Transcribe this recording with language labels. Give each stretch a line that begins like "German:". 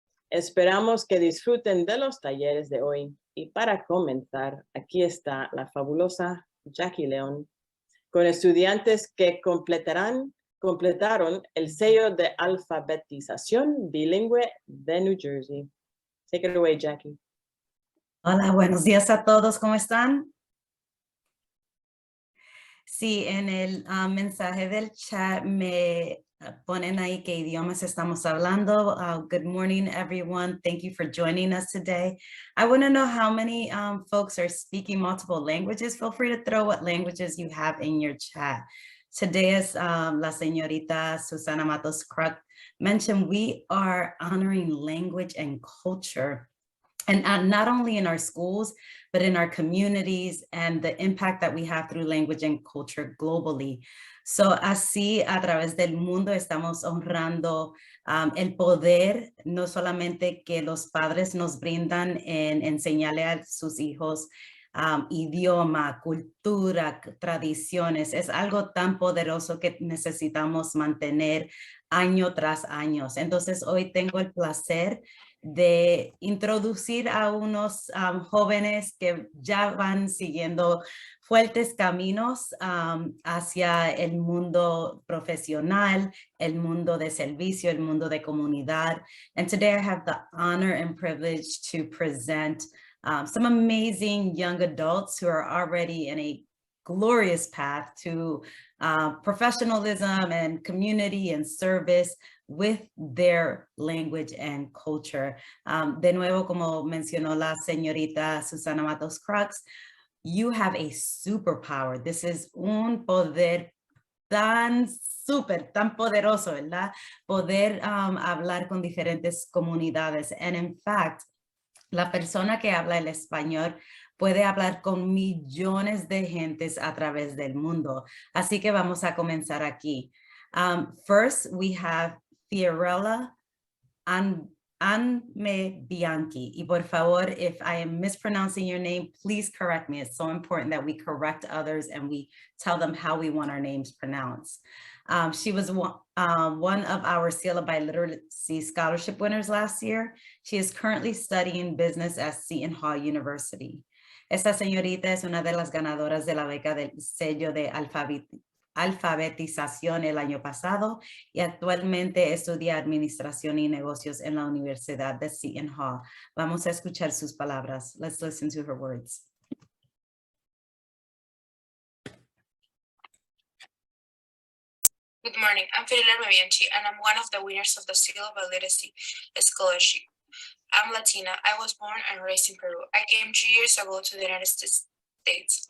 Spanish: Esperamos que disfruten de los talleres de hoy. Y para comenzar, aquí está la fabulosa Jackie Léon, con estudiantes que completaron el sello de alfabetización bilingüe de New Jersey.
English: Take it away, Jackie.
Spanish: Hola, buenos días a todos. ¿Cómo están? Sí, en el mensaje del chat me ponen ahí qué idiomas estamos hablando.
English: Good morning, everyone. Thank you for joining us today. I want to know how many folks are speaking multiple languages. Feel free to throw what languages you have in your chat. Today, as
Spanish: la señorita
English: Susana Matos Kruk mentioned, we are honoring language and culture. And not only in our schools, but in our communities and the impact that we have through language and culture globally. So
Spanish: así a través del mundo estamos honrando el poder, no solamente que los padres nos brindan en enseñarle a sus hijos idioma, cultura, tradiciones. Es algo tan poderoso que necesitamos mantener año tras año. Entonces hoy tengo el placer de introducir a unos jóvenes que ya van siguiendo fuertes caminos hacia el mundo profesional, el mundo de servicio, el mundo de comunidad. And today I have the honor and privilege to present some amazing young adults who are already in a glorious path to professionalism and community and service with their language and culture. De nuevo, como mencionó la señorita Susana Matos Kruk,
English: you have a superpower. This is
Spanish: un poder tan poderoso, ¿verdad? Poder hablar con diferentes comunidades.
English: And in fact,
Spanish: la persona que habla el español puede hablar con millones de gentes a través del mundo. Así que vamos a comenzar aquí.
English: First, we have Fiorella Armebianchi.
Spanish: Y por favor,
English: if I am mispronouncing your name, please correct me. It's so important that we correct others and we tell them how we want our names pronounced. She was one of our Seal of Biliteracy Scholarship winners last year. She is currently studying business at Seton University.
Spanish: Esta señorita es una de las ganadoras de la beca del sello de alfabetización el año pasado y actualmente estudia administración y negocios en la Universidad de Seton. Vamos a escuchar sus palabras.
English: Let's listen to her words. Good morning, I'm Fiorella Armebianchi, and I'm one of the winners of the Seal of Biliteracy Scholarship. I'm Latina. I was born and raised in Peru. I came 2 years ago to the United States States.